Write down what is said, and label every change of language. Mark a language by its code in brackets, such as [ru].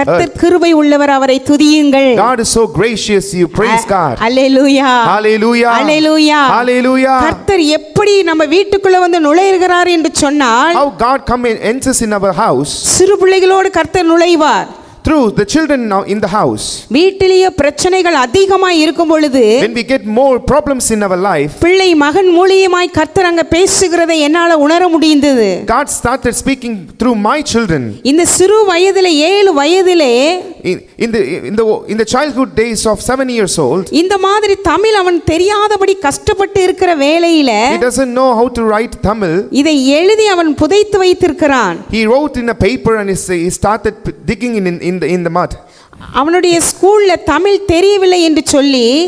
[ta] கர்த்தர் கிருபை உள்ளவர், அவரை துதியுங்கள். [en] God is so gracious, you praise God. [ta] Hallelujah, [en] hallelujah, [ta] hallelujah, [en] hallelujah. [ta] கர்த்தர் எப்படி நம்ம வீட்டுக்குள்ள வந்து நுழைகிறார் என்று சொன்னால், [en] how God enters in our house, [ta] சிறு பிள்ளைகளோடு கர்த்தர் நுழைவார். [en] through the children now in the house. [ta] வீட்டிலேயே பிரச்சனைகள் அதிகமாய் இருக்கும் பொழுது, [en] when we get more problems in our life, [ta] பிள்ளை மகன் மூலியமாய் கர்த்தர் அங்க பேசுகிறதை என்னால உணர முடிந்தது. [en] God started speaking through my children. [ta] இந்த சிறு வயதிலே 7 வயதிலே, [en] in the childhood days of 7 years old, [ta] இந்த மாதிரி தமிழ் அவன் தெரியாதபடி கஷ்டப்பட்டு இருக்கிற வேளையில, [en] he doesn't know how to write Tamil. [ta] இதை எழுதி அவன் புதைத்து வைத்திருக்கிறான். [en] he wrote in a paper and he started digging in the mud. [ta] அவனுடைய ஸ்கூல்ல தமிழ் தெரியவில்லை என்று சொல்லி,